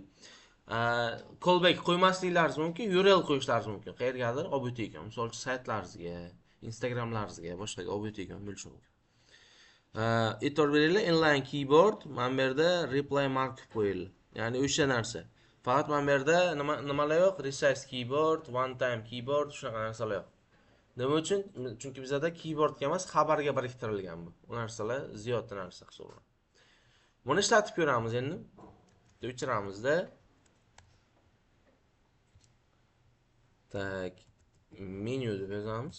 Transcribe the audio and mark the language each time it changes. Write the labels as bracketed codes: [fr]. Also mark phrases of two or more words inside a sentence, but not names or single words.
[uz] Callback qo'ymasliklaringiz mumkin, URL qo'yishlaringiz mumkin. Qayergadir olib o'tayotgan, misol uchun saytlaringizga, Instagramlaringizga, boshqaga olib o'tayotgan bo'lishi mumkin. E'tibor beringlar, [en] inline keyboard, [uz] mana bu yerda [en] reply markup [uz] qo'yildi. Ya'ni o'sha narsa. Faqat mana bu yerda nimalar yo'q? [en] Resize keyboard, one time keyboard, [uz] shunaqa narsalar yo'q. Nima uchun? Chunki bizda keyboardga emas, xabarga biriktirilgan bu. Bu narsalar ziyoda narsa hisoblanadi. Buni ishlatib ko'ramiz endi. O'chiramizda. Tak, menu deb yozamiz.